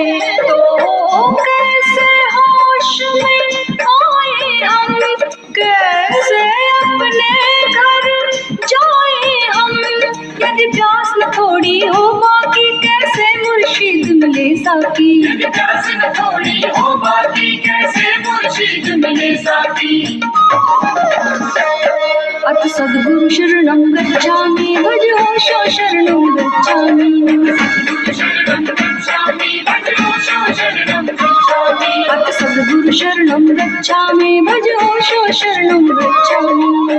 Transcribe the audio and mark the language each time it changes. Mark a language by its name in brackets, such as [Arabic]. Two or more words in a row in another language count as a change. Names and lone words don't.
[Hindi] तो कैसे होश में आए हम, कैसे अपने घर जाए हम। यदि प्यास न थोड़ी हो बाकी, कैसे मुर्शिद मिले साकी। यदि प्यास न थोड़ी हो बाकी, कैसे मुर्शिद मिले साकी। [Pali] अथ सद्गुरु शरणं गच्छामि, भजो शरणं गच्छामि। शरणं गच्छामि, भजो शरणं गच्छामि। अथ सद्गुरु शरणं गच्छामि, भजो शरणं गच्छामि।